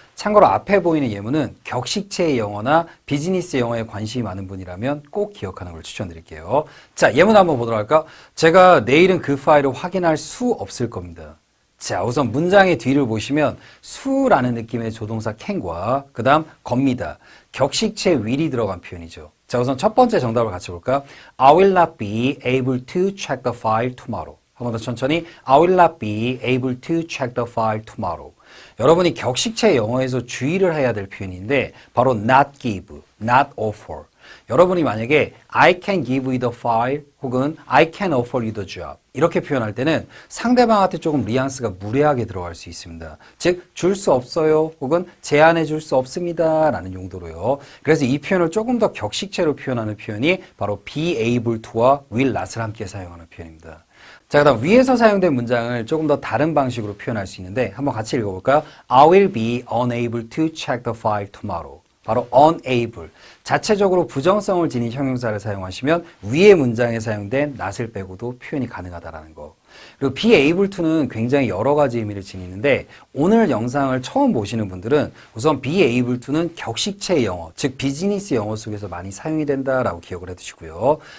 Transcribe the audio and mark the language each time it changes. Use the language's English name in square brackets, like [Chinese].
[Korean] 참고로 앞에 보이는 예문은 격식체의 영어나 비즈니스 영어에 관심이 많은 분이라면 꼭 기억하는 걸 추천드릴게요. 자, 예문 한번 보도록 할까? 제가 내일은 그 파일을 확인할 수 없을 겁니다. 자, 우선 문장의 뒤를 보시면 수라는 느낌의 조동사 can과 그 다음 겁니다. 격식체 will이 들어간 표현이죠. 자, 우선 첫 번째 정답을 같이 볼까? [English] I will not be able to check the file tomorrow. [Korean] 한 번 더 천천히. [English] I will not be able to check the file tomorrow. [Korean] 여러분이 격식체 영어에서 주의를 해야 될 표현인데 바로 not give, not offer. 여러분이 만약에 [English] I can give you the file [Korean] 혹은 [English] I can offer you the job [Korean] 이렇게 표현할 때는 상대방한테 조금 뉘앙스가 무례하게 들어갈 수 있습니다. 즉, 줄 수 없어요 혹은 제안해 줄 수 없습니다 라는 용도로요. 그래서 이 표현을 조금 더 격식체로 표현하는 표현이 바로 be able to와 will not을 함께 사용하는 표현입니다. 자, 그 다음 위에서 사용된 문장을 조금 더 다른 방식으로 표현할 수 있는데 한번 같이 읽어볼까요? [English] I will be unable to check the file tomorrow. [Korean] 바로 unable. 자체적으로 부정성을 지닌 형용사를 사용하시면 위의 문장에 사용된 not을 빼고도 표현이 가능하다는 거. 그리고 be able to는 굉장히 여러 가지 의미를 지니는데 오늘 영상을 처음 보시는 분들은 우선 be able to는 격식체 영어, 즉 비즈니스 영어 속에서 많이 사용이 된다라고 기억을 해두시고요.